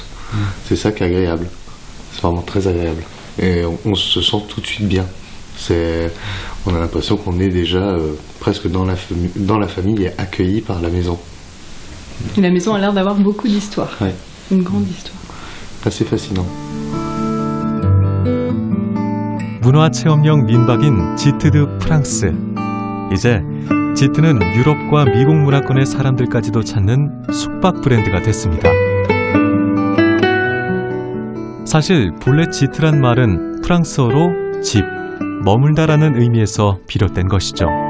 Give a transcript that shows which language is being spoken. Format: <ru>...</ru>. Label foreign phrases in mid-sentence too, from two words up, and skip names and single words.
<fr>C'est ça qui est agréable. C'est vraiment très agréable. Et on se sent tout de suite bien. On a l'impression qu'on est déjà presque dans la famille et accueilli par la maison. Et la maison a l'air d'avoir beaucoup d'histoire. Ouais. Une grande histoire. Assez fascinant.</fr> <ko>문화체험형 민박인 지트드 프랑스. 이제 지트는 유럽과 미국 문화권의 사람들까지도 찾는 숙박 브랜드가 됐습니다. 사실 본래 지트란 말은 프랑스어로 집, 머물다라는 의미에서 비롯된 것이죠.</ko>